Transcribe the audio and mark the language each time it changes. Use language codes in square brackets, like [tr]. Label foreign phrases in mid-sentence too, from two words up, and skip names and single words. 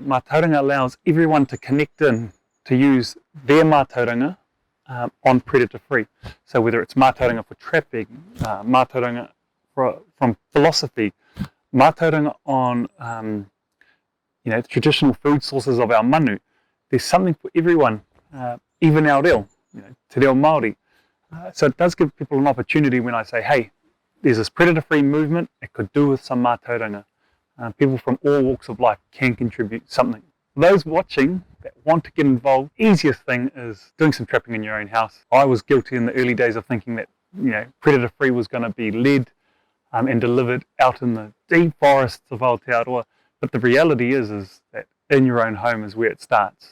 [en] Matauranga allows everyone to connect in to use their matauranga on Predator Free. So whether it's matauranga for trapping, matauranga from philosophy, matauranga on the traditional food sources of our manu, there's something for everyone, even our reo, [mi] te reo Māori. [en] So it does give people an opportunity when I say, hey, there's this Predator Free movement, it could do with some matauranga. People from all walks of life can contribute something. Those watching that want to get involved, easiest thing is doing some trapping in your own house. I was guilty in the early days of thinking that Predator Free was going to be led and delivered out in the deep forests of Aotearoa, but the reality is that in your own home is where it starts.